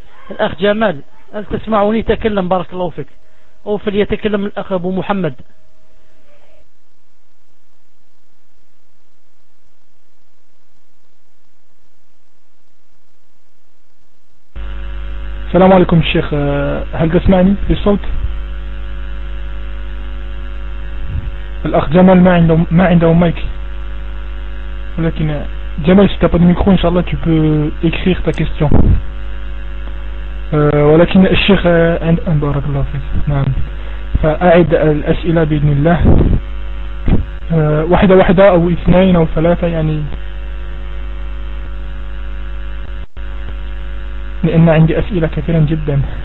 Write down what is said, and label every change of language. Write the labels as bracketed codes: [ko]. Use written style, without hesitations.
[ar] الأخ جمال هل تسمعني؟ تكلم بارك الله فيك. أو فليتكلم الأخ أبو محمد. السلام عليكم الشيخ، هل تسمعني بالصوت؟ الأخ جمال ما عنده مايك، ولكن جمال [fr] si t'as pas de micro inshallah tu peux écrire ta question. [ar] ولكن الشيخ بارك الله فيك نعم فأعد الأسئلة بإذن الله واحدة واحدة أو اثنين أو ثلاثة يعني، لأن عندي أسئلة كثيرة جدا.